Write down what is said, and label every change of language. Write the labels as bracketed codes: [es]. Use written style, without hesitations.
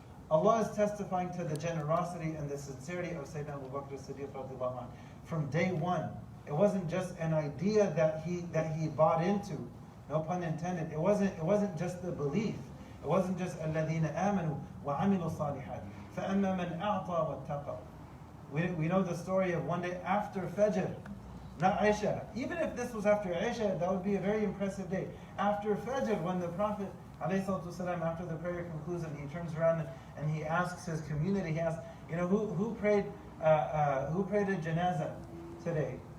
[en] Allah is testifying to the generosity and the sincerity of Sayyidina Abu Bakr as-Siddiq radiallahu anhu. From day one, it wasn't just an idea that he bought into. No pun intended. It wasn't just the belief. It wasn't just [ar] الَّذِينَ آمَنُوا وَعَمِلُوا الصَّالِحَاتِ فَأَمَّا مَنْ أَعْطَى وَاتَّقَى. [en] We know the story of one day after Fajr, not Isha. Even if this was after Isha, that would be a very impressive day. After Fajr, when the Prophet ﷺ, after the prayer concludes, and he turns around and he asks his community, he asks, who prayed a janazah today?